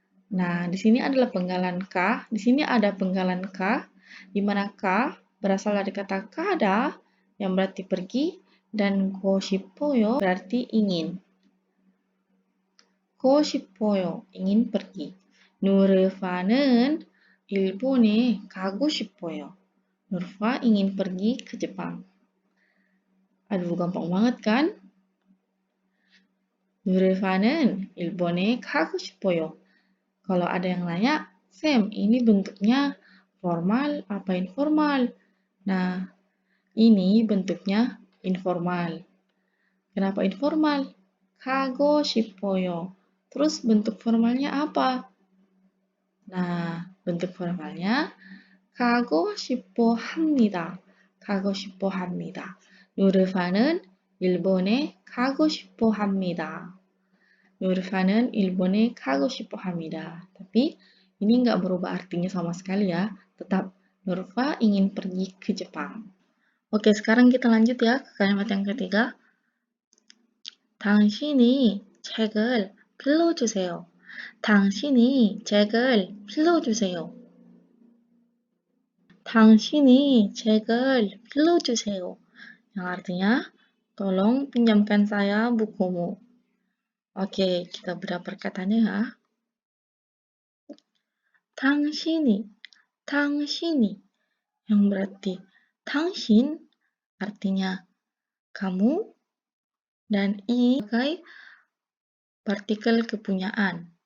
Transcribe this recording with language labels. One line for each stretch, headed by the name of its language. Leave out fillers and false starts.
Indonesian: Nah, di sini adalah penggalan ka. Di sini ada penggalan ka, di mana ka berasal dari kata kada yang berarti pergi dan
Korean: go 싶어요
Indonesian: berarti ingin.
Korean: go 싶어요
Indonesian: ingin pergi.
Korean: 누르파는 일본에 가고 싶어요.
Indonesian: Nurfa ingin pergi ke Jepang. Aduh, gampang banget kan?
Korean: 누르파는 일본에 가고 싶어요.
Indonesian: Kalau ada yang nanya, Sam, ini bentuknya formal apa informal? Nah, ini bentuknya informal. Kenapa informal?
Korean: 가고 싶어요.
Indonesian: Terus bentuk formalnya apa? Nah, bentuk formalnya
Korean: 가고 싶어 합니다. 가고 싶어 합니다. 누르파는 일본에 가고 싶어 합니다. Nurfa는 일본에 가고 싶어 합니다.
Indonesian: Tapi ini nggak berubah artinya sama sekali ya. Tetap Nurfa ingin pergi ke Jepang. Oke, sekarang kita lanjut ya ke kalimat yang ketiga.
Korean: 당신이 책을 빌려주세요. 당신이 책을 빌려주세요. 당신이 책을 빌려주세요.
Indonesian: Yang artinya, tolong pinjamkan saya bukumu. Oke, kita bedah perkataannya ya. 당신이, 당신이 yang berarti 당신 artinya kamu dan i sebagai partikel kepunyaan.